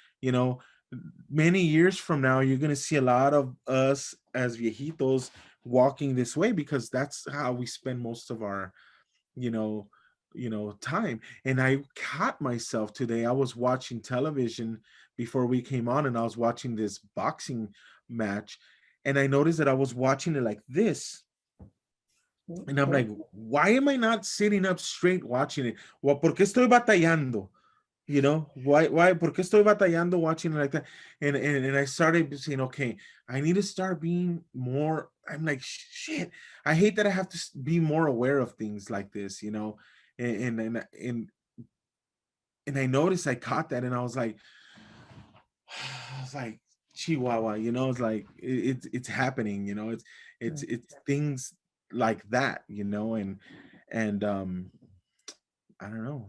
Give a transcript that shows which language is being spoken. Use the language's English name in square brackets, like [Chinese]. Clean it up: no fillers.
[English] you know Many years from now, you're going to see a lot of us as viejitos walking this way, because that's how we spend most of our, you know time. And I caught myself today. I was watching television before we came on, and I was watching this boxing match, and I noticed that I was watching it like this. And I'm like, why am I not sitting up straight watching it? [Spanish] Well, ¿por qué estoy batallando? [English] Why, [Spanish] ¿por qué estoy batallando [English] watching it like that? And I started saying, okay, I need to start being more. I'm like, shit, I hate that I have to be more aware of things like this, and and and, and I noticed I caught that, and I was like, Chihuahua, it's like it's happening, it's things like that, and I don't know.